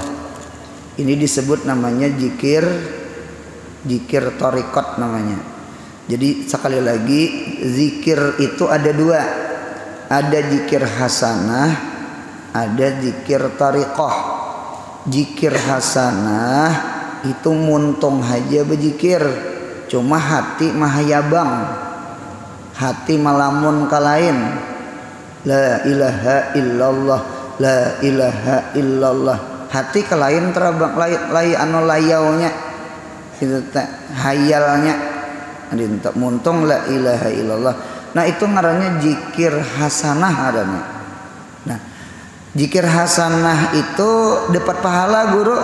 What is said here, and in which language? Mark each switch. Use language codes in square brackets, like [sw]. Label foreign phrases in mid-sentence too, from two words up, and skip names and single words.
[id] Ini disebut namanya zikir thariqat namanya. Jadi sekali lagi zikir itu ada dua. Ada zikir hasanah, ada zikir thariqah. [bjn] Zikir hasanah itu muntung aja berzikir, cuma hati mahayabang, hati malamun kalain. [ar] La ilaha illallah, la ilaha illallah. [bjn] Hati kalain terabang lai anu layaunya, itu hayalnya. Adinta muntung [ar] la ilaha illallah. [bjn] Nah itu ngarannya zikir hasanah adanya. [id] Nah zikir hasanah itu dapat pahala guru.